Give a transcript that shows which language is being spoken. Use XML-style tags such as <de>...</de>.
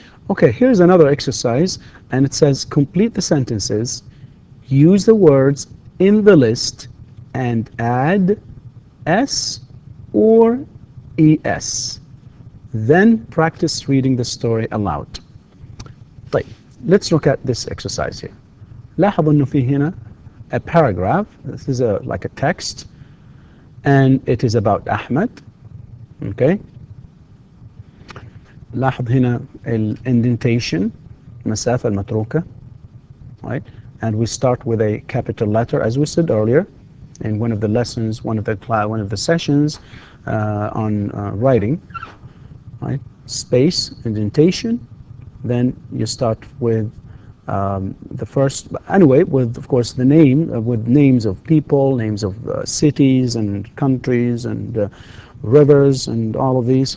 <en>Okay, here's another exercise, and it says complete the sentences, use the words in the list, and add s or es. Then practice reading the story aloud. طيب, let's look at this exercise here.</en> <ar>لاحظوا انه في هنا a paragraph.</ar> <en>This is like a text, and it is about Ahmed. Okay.</en> <ar>لاحظ هنا indentation, المسافة المتروكة.</ar> <en>Right. And we start with a capital letter, as we said earlier in one of the lessons, one of the sessions on writing. Right. Space, indentation. Then you start with the first, anyway, with of course the name, with names of people, names of cities and countries and rivers and all of these.</en>